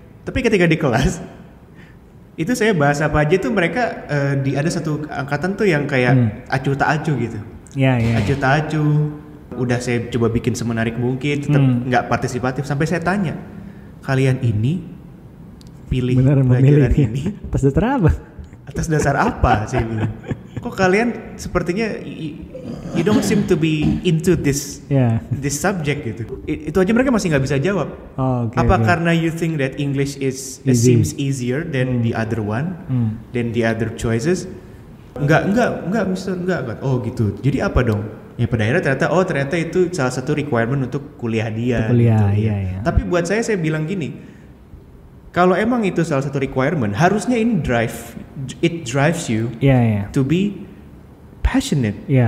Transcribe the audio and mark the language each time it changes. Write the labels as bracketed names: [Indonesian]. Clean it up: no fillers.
[Indonesian] Tapi ketika di kelas itu saya bahas apa aja tuh mereka ada satu angkatan tuh yang kayak acuh tak acuh gitu. Acuh tak acuh. Udah saya coba bikin semenarik mungkin, tetap nggak partisipatif. Sampai saya tanya, kalian ini pilih pelajaran ini atas dasar apa? Atas dasar apa? Saya bilang. Kok kalian sepertinya [English] you don't seem to be into this subject [Indonesian] gitu. Itu aja mereka masih nggak bisa jawab. Karena [English] you think that English seems easier than the other one, than the other choices? [Indonesian] Enggak, Mister, enggak. Oh gitu. Jadi apa dong? Ya pada akhirnya ternyata itu salah satu requirement untuk kuliah dia. Iya. Tapi buat saya bilang gini, kalau emang itu salah satu requirement, harusnya ini [English] drives you to be passionate.